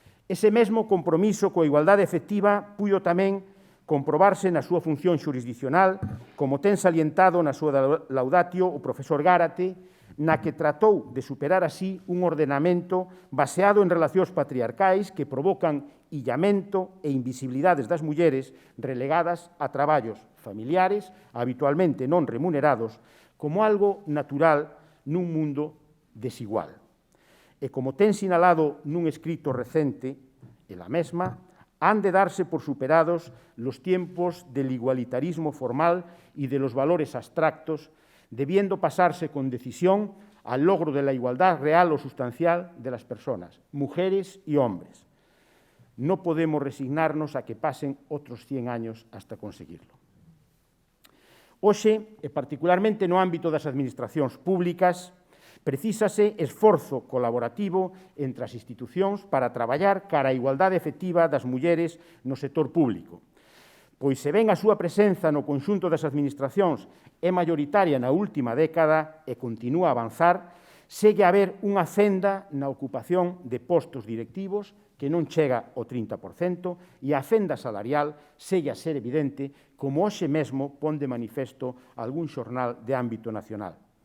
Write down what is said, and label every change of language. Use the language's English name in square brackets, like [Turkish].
[Galician] Ese mesmo compromiso coa igualdade efectiva puido tamén comprobarse na súa función xurisdicional, como ten salientado na súa laudatio o profesor Gárate, na que tratou de superar así un ordenamento baseado en relacións patriarcais que provocan illamento e invisibilidades das mulleres relegadas a traballos familiares, habitualmente non remunerados, como algo natural nun mundo desigual. E como ten sinalado nun escrito recente, ela mesma, [Spanish] han de darse por superados los tiempos del igualitarismo formal y de los valores abstractos, debiendo pasarse con decisión al logro de la igualdad real o sustancial de las personas, mujeres y hombres. No podemos resignarnos a que pasen otros 100 años hasta conseguirlo. [Galician] Hoxe, e particularmente no ámbito das administracións públicas, precísase esforzo colaborativo entre as institucións para traballar cara á igualdade efectiva das mulleres no sector público, pois se ben a súa presenza no conxunto das administracións é maioritaria na última década e continúa a avanzar, segue a haber unha fenda na ocupación de postos directivos que non chega ao 30% e a fenda salarial segue a ser evidente, como hoxe mesmo pon de manifesto algún xornal de ámbito nacional.